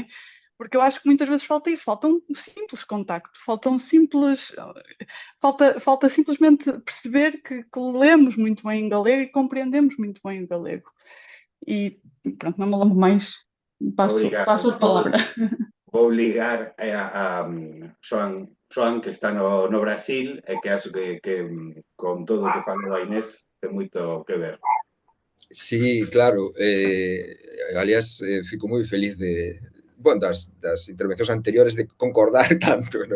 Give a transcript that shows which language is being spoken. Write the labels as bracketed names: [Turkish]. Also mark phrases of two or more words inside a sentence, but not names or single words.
[Portuguese] Porque eu acho que muitas vezes falta isso, falta um simples contacto, falta simplesmente perceber que lemos muito bem em galego e compreendemos muito bem em galego. E pronto, não me alongo mais, passo a palavra. [Galician] Vou ligar a Xoan, que está no Brasil, e que acho que con todo o que falou a Inés ten moito que ver. Sí, claro. Aliás, fico moi feliz das intervencións anteriores de concordar tanto, ¿no?